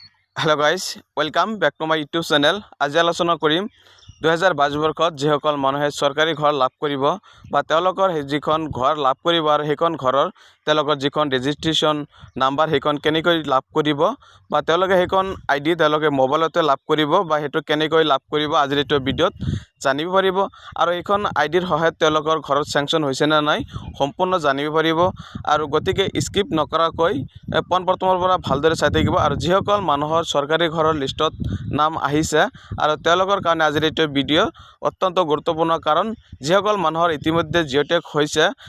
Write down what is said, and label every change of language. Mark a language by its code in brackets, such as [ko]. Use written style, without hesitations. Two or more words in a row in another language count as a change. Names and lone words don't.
[en] hello guys welcome back to my YouTube channel. [as] আজি আলোচনা কৰিম 2022 বৰ্ষত जिসকল মানুহে চৰকাৰী ঘৰ লাভ কৰিব বা তেওঁলোকৰ যিখন ঘৰ লাভ কৰিব আৰু সেইখন ঘৰৰ তেওঁলোকৰ যিখন [en] registration number [as] সেইখন কেনেকৈ লাভ কৰিব বা তেওঁলোকে সেইখন আইডি তেওঁলোকে মোবাইলতে লাভ কৰিব বা হেতু কেনেকৈ লাভ কৰিব আজিৰ এই ভিডিঅ'ত জানিব পাৰিব আৰু এইখন আইডিৰ সহায়ত তেওঁলোকৰ ঘৰত স্যাংচন হৈছে না নাই সম্পূৰ্ণ জানিব পাৰিব আৰু গতিকে স্কিপ নকৰাকৈ পোনপ্ৰথমৰ পৰা ভালদৰে চাই থাকিব আৰু যিসকল মানুহৰ চৰকাৰী ঘৰৰ লিষ্টত নাম আহিছে আৰু তেওঁলোকৰ কাৰণে আজিৰ এই ভিডিঅ' অত্যন্ত গুৰুত্বপূৰ্ণ কাৰণ যিসকল মানুহৰ ইতিমধ্যে জিঅ'টেক হৈছে